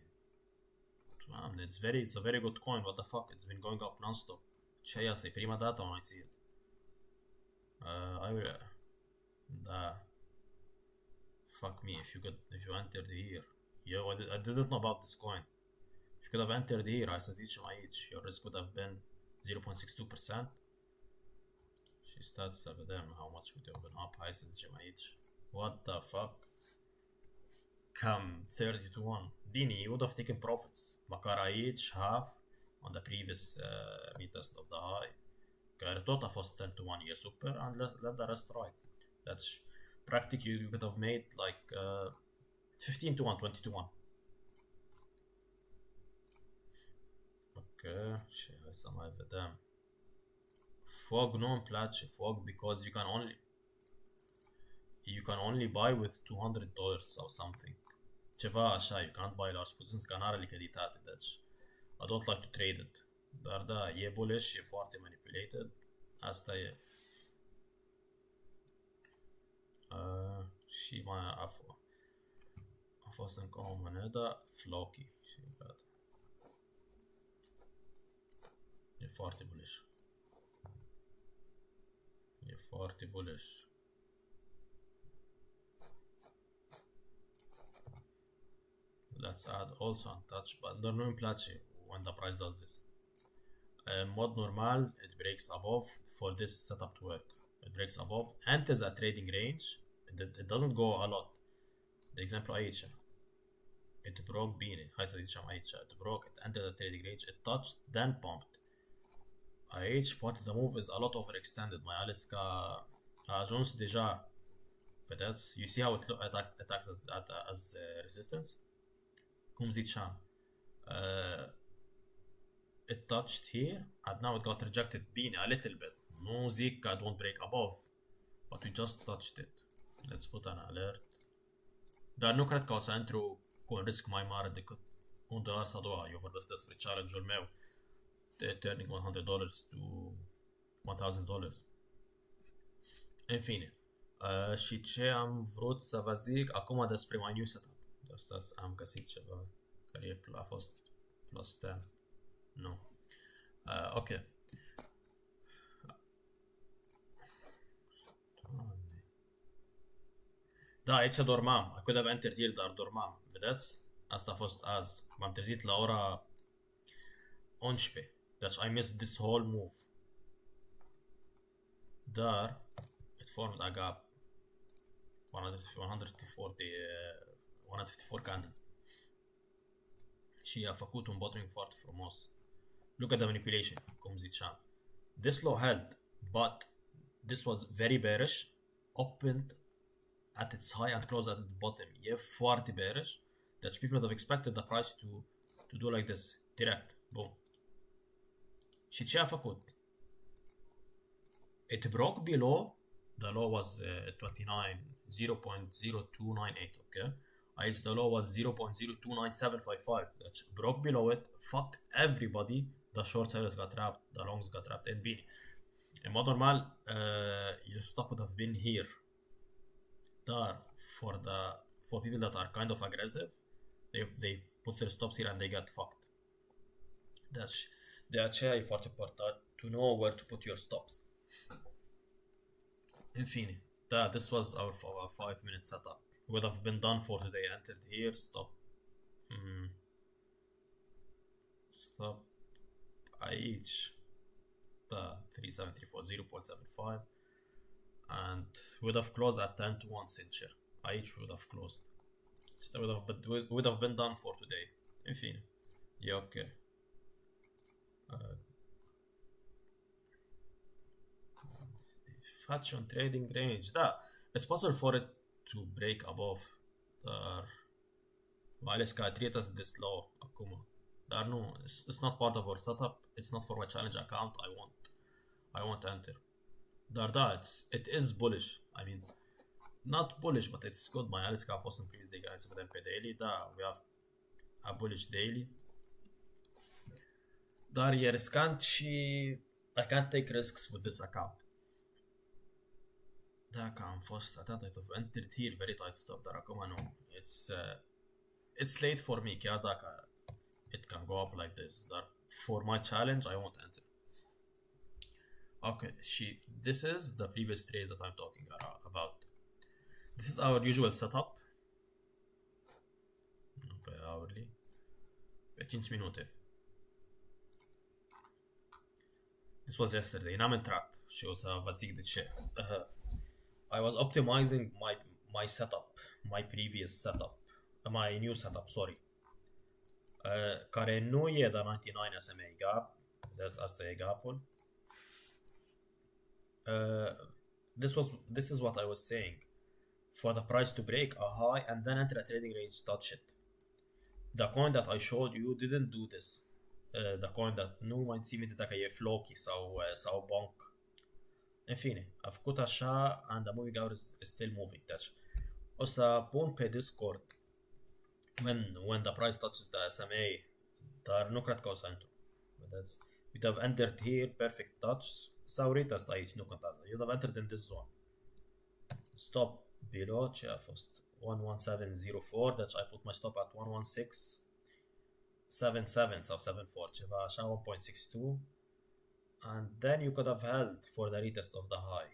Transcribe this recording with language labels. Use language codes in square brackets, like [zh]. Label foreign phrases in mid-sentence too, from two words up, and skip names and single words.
[en] It's a very good coin. What the fuck? It's been going up non-stop. [ro] Ce e asta? E prima dată [en] when I see it. I will. [ro] Da. [en] Fuck me if you entered here. Yo, I didn't know about this coin. If you could have entered here, [ro] hai să zicem aici, [en] your risk would have been 0.62%. [ro] Și stați să vedem [en] how much would have been up. [ro] Hai să zicem aici. [en] What the fuck? Cam 30 to 1. Bine, you would have taken profits. [ro] Măcar aici, [en] half on the previous retest of the high. [ro] Care tot a fost 10 to 1. E super, [en] and let the rest ride. That's practic you could have made like 15 to 1, 20 to 1. [ro] Ok, și hai să mai vedem. [en] Fog [ro] nu îmi place, [en] Fog, because you can only buy with $200 sau something. [ro] Ceva așa, [en] you can't buy large positions, [ro] că n-are lichiditate, deci [en] I don't like to trade it. [ro] Dar da, e bullish, e foarte manipulated, asta e. Și mai a fost încă o monedă, Floki, și gata. E foarte bullish. E foarte bullish. [en] Let's add also untouched, but [ro] nu îmi place [en] when the price does this. [ro] In mod normal, [en] it breaks above for this setup to work. It breaks above, enters a trading range, it doesn't go a lot. [ro] De exemplu aici, [en] it broke [ro] bine, hai să zicem aici, [en] it broke, it entered a trading range, it touched, then pumped. [ro] Aici poate [en] the move is a lot overextended, [ro] mai ales că a ajuns deja, vedeți? [en] You see how it attacks as resistance? [ro] Cum ziceam, [en] it touched here and now it got rejected bine, a little bit. [ro] Nu zic că [en] don't break above, but we just touched it. Let's put an alert. [ro] Dar nu cred că o să intru cu un risc mai mare decât $1 sau 2. Eu vorbesc despre challenge-ul meu de [en] turning $100 to $1,000. [ro] În fine. Și ce am vrut să vă zic acum despre [en] my new setup. [ro] Am găsit ceva care a fost plus 10. Nu. Ok. Da, aici dormam. [en] I could have entered here, [ro] dar dormam. Vedeți? Asta a fost azi. M-am trezit la ora 11. [en] Deci I missed this whole move. Dar it formed a gap. 154 candles. [ro] Și a făcut un bottoming foarte frumos. [en] Look at the manipulation, [ro] cum ziceam. [en] This low held, but this was very bearish. Opened at its high and closed at its bottom. [ro] E foarte bearish. [en] Deci people would have expected the price to to do like this, direct, boom. [ro] Și ce a făcut? [en] It broke below, the low was 29, 0.0298, okay? Aici the low was 0.029755, deci broke below it, fucked everybody, the short sellers got trapped, the longs got trapped, and bine. [ro] In mod normal, [en] your stop would have been here. Dar, for people that are kind of aggressive, they put their stops here and they get fucked. [ro] Deci, de aceea e foarte important [en] to know where to put your stops. [ro] In fine, [en] this was our 5-minute setup. Would have been done for today. Entered here, stop. [ro] Stop aici. [en] 3734 0.75 and would have closed at 10 to 1 sincer. Aici would have closed. Would have been done for today. [ro] In fine, e ok. Face un trading range. [en] Da, it's possible for it to break above, [ro] dar mai ales că a [en] treat this low [ro] acum. Dar nu, [en] it's not part of our setup. It's not for my challenge account. I won't enter. [ro] Dar da, [en] it is bullish. I mean, not bullish, but it's good. [ro] Mai ales că a fost în [en] previous day, guys, [ro] să vedem pe daily. Da, [en] we have a bullish daily. [ro] Dar e riscant și [en] I can't take risks with this account. [ro] Dacă am fost atât, [en] I'd have entered here, very tight stop, [ro] dar acum nu. [en] It's late for me, [ro] chiar dacă [en] it can go up like this, dar for my challenge, I won't enter. Okay, și this is the previous trade that I'm talking about. This is our usual setup. [ro] Nu pe hourly. Pe 5 minute. [en] This was yesterday. [ro] N-am intrat și o să vă zic de ce. [en] I was optimizing my setup, my previous setup, my new setup, sorry. [ro] Care nu e de 99 SMA gap. Asta e gapul. [en] This is what I was saying. For the price to break a high and then enter a trading range, touch it. The coin that I showed you didn't do this. The coin that [ro] nu mai ții minte dacă e flocky sau bonk. În fine, a făcut așa [en] and the moving average is still moving. [ro] Deci, o să pun pe Discord [en] when the price touches the SMA, [ro] dar nu cred că o să intru. Vedeți? [en] You'd have entered here, perfect touch, [ro] sau retest aici, nu contează. [en] You'd have entered in this zone. Stop below, [ro] ce a fost? [en] 11704, deci I put my stop at 11677 sau 74, [ro] ceva așa, [en] 1.62. And then you could have held for the retest of the high.